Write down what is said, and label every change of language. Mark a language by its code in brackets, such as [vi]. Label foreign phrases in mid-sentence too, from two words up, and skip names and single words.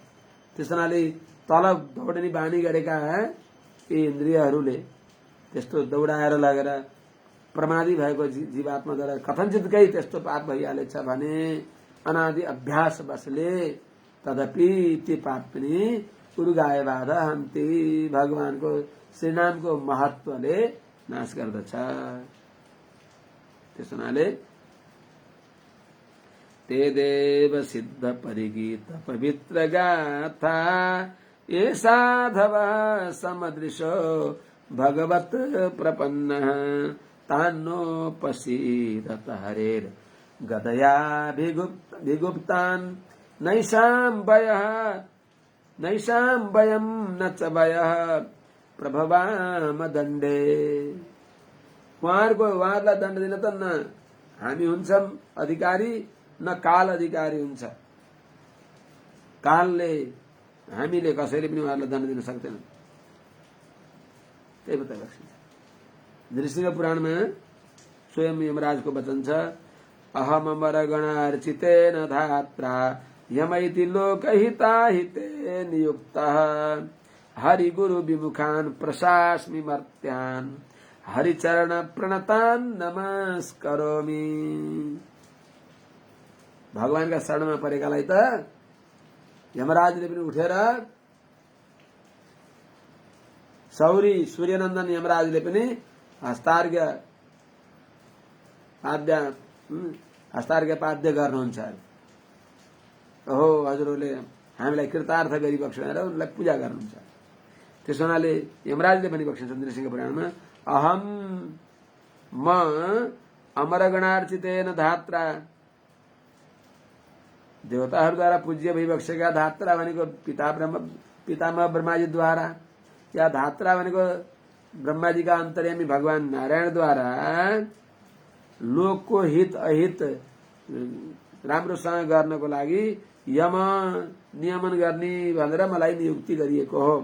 [ne] त्यस हुनाले तल दौडिने बानी गरेका यी इन्द्रियहरूले त्यस्तो दौडाएर लगेर प्रमादी भएको जीवात्माद्वारा कथनचितकै त्यस्तो पाप भइहालेछ भने अनादि अभ्यास बसले तदपि ती पाप पनि [sa] उरुगाय बाधा हन्ति, [ne] भगवानको श्रीनामको महत्वले नाश गर्दछ। त्यस हुनाले [sa] ते देव सिद्ध परिगीत पवित्र गाथा ये साधव समदृशो भगवत प्रपन्न तान्नोपसीदत हरेर गदया भिगुप्तान् नैषां वयं न च वयः प्रभवाम दण्डे। [ne] उहाँहरूलाई दण्ड दिन त न हामी हुन्छौं अधिकारी, न काल अधिकारी हुन्छ। कालले हामीले कसैले पनि उहाँहरूलाई दण्ड दिन सक्दैन। त्यही बताइरहेको छ। नृसिंह पुराणमा स्वयं यमराजको वचन छ, [sa] अहम अमर गणार्चितेन धात्रा यमैति लोकहिताहिते नियुक्तः हरि गुरु विमुखान् प्रशास्मि मर्त्यान् हरिचरण प्रणतान् नमस्करोमि। [ne] भगवानका शरणमा परेकालाई त यमराजले पनि उठेर, सौरी सूर्यनन्दन यमराजले पनि हस्तार्घ्य पाद्य गर्नुहुन्छ। ओहो हजुरहरूले हामीलाई कृतार्थ गरिबक्स भनेर उनलाई पूजा गर्नुहुन्छ। त्यस हुनाले यमराजले पनि बक्सिन्छ नृसिंह पुराणमा, [sa] अहम म अमरगणार्चितेन धात्रा, [ne] देवताहरूद्वारा पूज्य भइबक्सेका धात्रा भनेको पितामह ब्रह्माजीद्वारा, या धात्रा भनेको ब्रह्माजीका अन्तर्यामी भगवान नारायणद्वारा लोकको हित अहित राम्रोसँग गर्नको लागि यम नियमन गर्ने भनेर मलाई नियुक्ति गरिएको हो।